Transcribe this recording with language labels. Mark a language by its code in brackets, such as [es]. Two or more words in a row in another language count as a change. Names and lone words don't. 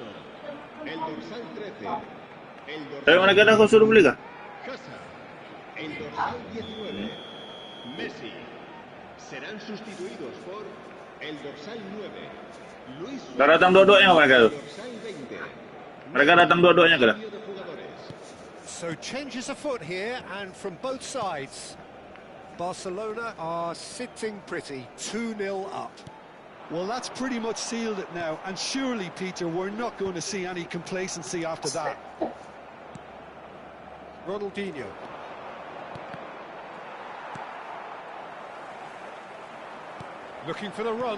[es] El dorsal 13, el [ms] Tapi mana kena kau suruh beli kah? [es] Hazard. El dorsal 19, Messi. Serán sustituidos por el dorsal 9, Luis Suárez. [ms] Dah datang dua-duanya mereka tu. [es] Dorsal 20. [ms] Mereka datang dua-duanya ke dah? [es] Cambio de jugadores. [en] So changes afoot here, and from both sides. Barcelona are sitting pretty, 2-0 up. Well, that's pretty much sealed it now, and surely, Peter, we're not going to see any complacency after that. Ronaldinho. Looking for the run.